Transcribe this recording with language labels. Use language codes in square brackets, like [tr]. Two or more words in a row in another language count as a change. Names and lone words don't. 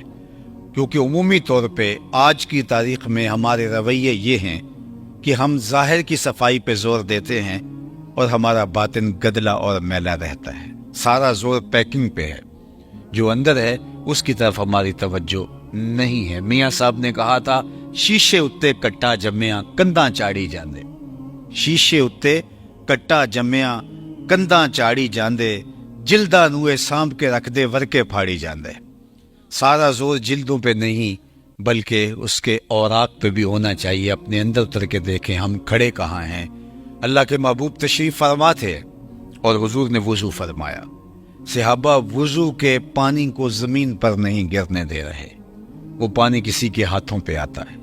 [ur] کیونکہ عمومی طور پہ آج کی تاریخ میں ہمارے رویے یہ ہیں کہ ہم ظاہر کی صفائی پہ زور دیتے ہیں اور ہمارا باطن گدلا اور میلا رہتا ہے. سارا زور پیکنگ پہ ہے، جو اندر ہے اس کی طرف ہماری توجہ نہیں ہے. [pa] میاں صاحب نے کہا تھا، شیشے اتے کٹا جمیا کنداں چاڑی جاندے. شیشے اتے کٹا جمیا کنداں چاڑی جاندے، جلدا نوے سانپ کے رکھ دے ورکے پھاڑی جاندے. [ur] سارا زور جلدوں پہ نہیں بلکہ اس کے اوراق پہ بھی ہونا چاہیے. اپنے اندر اتر کے دیکھیں ہم کھڑے کہاں ہیں. اللہ کے محبوب تشریف فرما تھے اور حضور نے وضو فرمایا. صحابہ وضو کے پانی کو زمین پر نہیں گرنے دے رہے، وہ پانی کسی کے ہاتھوں پہ آتا ہے.